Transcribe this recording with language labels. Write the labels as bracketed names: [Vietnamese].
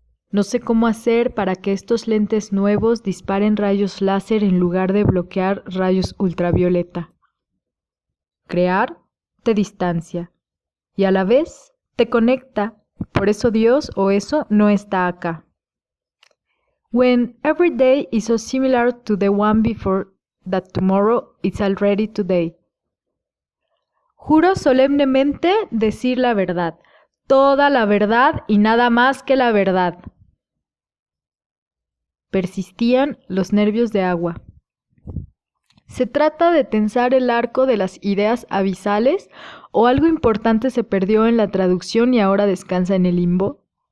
[Spanish] No sé cómo hacer para que estos lentes nuevos disparen rayos láser en lugar de bloquear rayos ultravioleta. Crear te distancia y a la vez te conecta, por eso Dios o eso no está acá. [English] When every day is so similar to the one before that tomorrow is already today. [Spanish] Juro solemnemente decir la verdad, toda la verdad y nada más que la verdad. Persistían los nervios de agua. ¿Se trata de tensar el arco de las ideas abisales o algo importante se perdió en la traducción y ahora descansa en el limbo?